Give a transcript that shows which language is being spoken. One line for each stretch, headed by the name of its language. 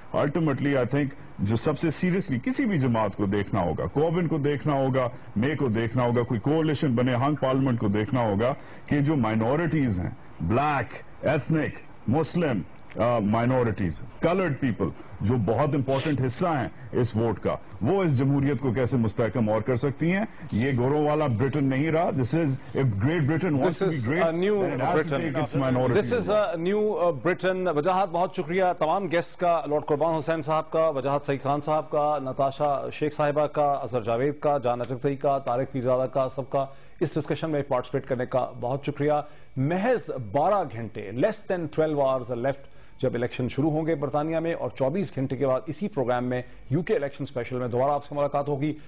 Hindi: Ultimately I think जो सबसे seriously किसी भी जमात को देखना होगा, कोबिन को देखना होगा, मे को देखना होगा, कोई कोalition बने, हंग पार्लियामेंट को देखना होगा कि जो माइनॉरिटीज हैं, ब्लैक, एथनिक, मुस्लिम,
English: minorities, colored people,
Hindi: जो बहुत इंपॉर्टेंट हिस्सा हैं इस वोट का, वो इस जमहूरियत को कैसे मुस्तहकम और कर सकती हैं? ये गोरों वाला ब्रिटेन नहीं रहा.
English: This is, if Great Britain wants to be great, then it has to take its minority. This is a new Britain.
Hindi: वजाहत बहुत शुक्रिया तमाम गेस्ट का, लॉर्ड कुर्बान हुसैन साहब का, वजाहत सईद खान साहब का, नताशा शेख साहिबा का, अजहर जावेद का, जान अचकज़ई का, तारिक पीरज़ादा का, सबका इस डिस्कशन में पार्टिसिपेट करने का बहुत शुक्रिया. महज 12 घंटे,
English: less than 12 hours left
Hindi: जब इलेक्शन शुरू होंगे बरतानिया में, और 24 घंटे के बाद इसी प्रोग्राम में यूके इलेक्शन स्पेशल में दोबारा आपसे मुलाकात होगी.